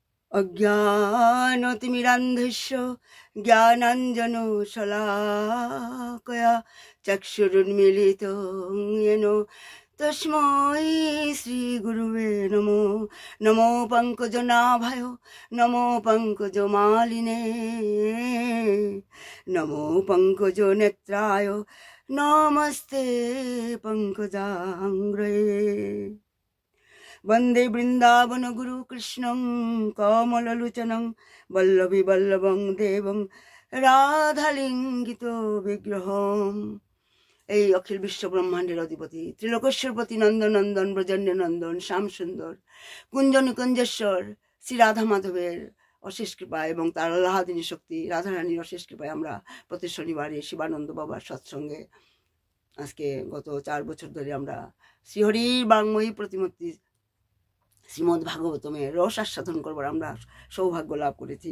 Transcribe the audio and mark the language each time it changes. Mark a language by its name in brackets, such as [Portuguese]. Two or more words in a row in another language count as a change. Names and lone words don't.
[Sanskrit] অজ্ঞানতিমিরান্ধস্য জ্ঞানাঞ্জনশলাকয়া চক্ষুरुन्मीलितं येन তস্मै শ্রীগুরুবে নমো। নমো পঙ্কজনাভায় নমো পঙ্কজমালিনে নমো পঙ্কজনেত্রায় নমস্তে পঙ্কজাঙ্ঘ্রয়ে। वन्दे बृन्दावन गुरु कृष्णं कमललोचनं वल्लभी वल्लभं देवं রাধালিঙ্গিত বিগ্রহম। [Bangla] এই অখিল বিশ্ব ব্রহ্মাণ্ডের অধিপতি ত্রিলোকেশ্বরপতি নন্দনন্দন ব্রজন্য নন্দন শ্যাম সুন্দর কুঞ্জ নিকুঞ্জেশ্বর শ্রী রাধা মাধবের অশেষ কৃপা এবং তার আল্লাহাদিনী শক্তি রাধারানীর অশেষ কৃপায় আমরা প্রতি শনিবারে শিবানন্দ বাবার সৎসঙ্গে আজকে গত 4 বছর ধরে আমরা শ্রীহরির বাংময়ী প্রতিমূর্তি শ্রীমদ্ ভাগবতমের রস আস্বাদন করবার আমরা সৌভাগ্য লাভ করেছি।